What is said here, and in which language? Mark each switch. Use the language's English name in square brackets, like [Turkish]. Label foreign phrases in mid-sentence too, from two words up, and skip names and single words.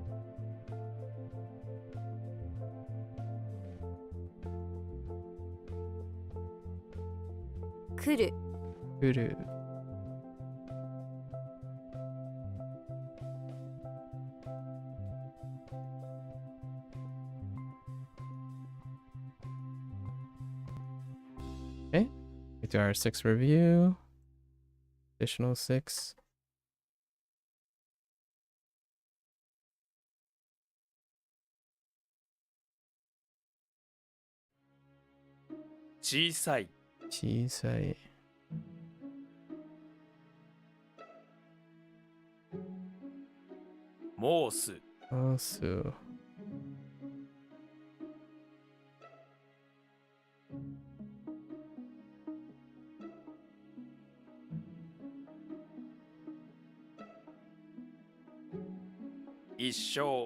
[Japanese] 来る、来る、 [English] Okay, we do our 6 review. Additional 6. [Japanese] G さい、小さい、モース、モス、一生、